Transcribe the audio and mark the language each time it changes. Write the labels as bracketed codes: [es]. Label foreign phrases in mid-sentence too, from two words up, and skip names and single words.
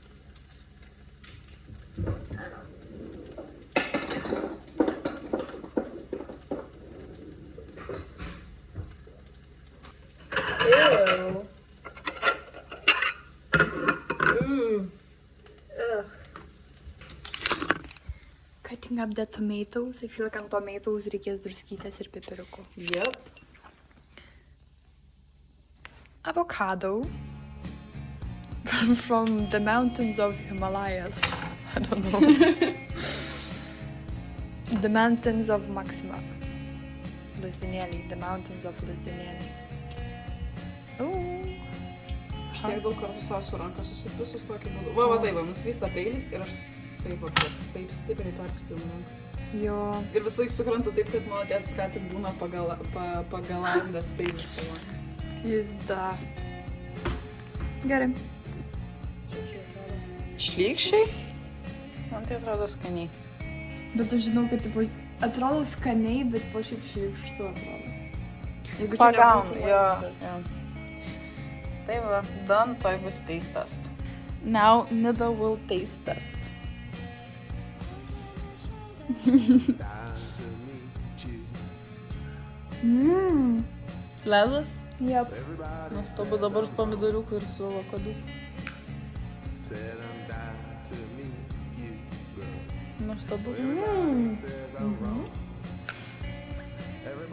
[en] Ew. Ugh. Cutting up the tomatoes. I feel like on tomatoes [lt] reikės druskytės ir pipiriukų. [en] Yep. Avocado. From the mountains of Himalayas. I don't know. The mountains of Maxima. Lizdinėliai. The mountains of Lizdinėliai. [lt] Aš tiek daug kartų savo su ranka susipisus tokiu būdu. Va, taip, nuslysta peilis ir aš taip stipriai perspėjau ranką. Jo. Ir visai sukrenta taip, kad mano tėtis ką tik būna pagalandęs peilis. Jis da. Gerai. Šlykščiai? Man tai atrodo skaniai. Bet aš žinau, kad tipo, atrodo skaniai, bet po šiaip šlykštu atrodo. Jeigu čia Pagaunu, nebūtų jo. maistas. Tai va, done, toj bus [en] taste test. Now Nida will taste test. [lt] Ledas? [en] Yep. [lt] Nuostabu dabar pomidoriukų ir su avokadu. Nuostabu.